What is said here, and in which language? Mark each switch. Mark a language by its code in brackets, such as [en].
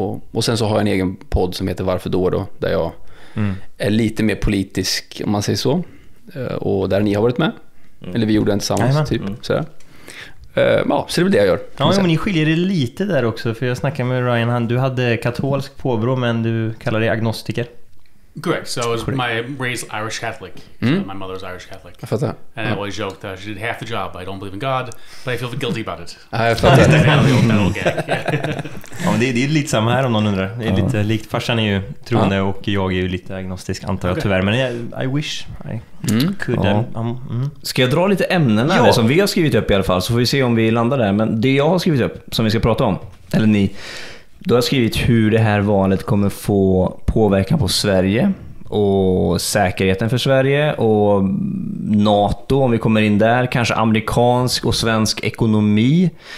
[sv] Och sen så har jag en egen podd som heter Varför då, där jag är lite mer politisk, om man säger så. Och där ni har varit med. Eller vi gjorde den tillsammans, typ. Sådär. Så det är väl det jag gör. Ja, men ni skiljer er lite där också. För jag snackade med Ryan, du hade katolsk påbrå, men du kallar dig agnostiker. [en] Correct. So I was raised Irish Catholic. So my mother was Irish Catholic. [sv] Jag fattar. [en] And I always joked that she did half the job. I don't believe in God, but I feel guilty about it. [sv] Jag fattar. Men det är lite samma här om någon undrar. Det är lite likt. Farsan är ju troende och jag är ju lite agnostisk, antar jag tyvärr. Men [en] I wish I could. [sv] Ska jag dra lite ämnen här som vi har skrivit upp i alla fall, så får vi se om vi landar där. Men det jag har skrivit upp som vi ska prata om, eller ni, då har jag skrivit hur det här valet kommer få påverkan på Sverige och säkerheten för Sverige och NATO, om vi kommer in där, kanske amerikansk och svensk ekonomi.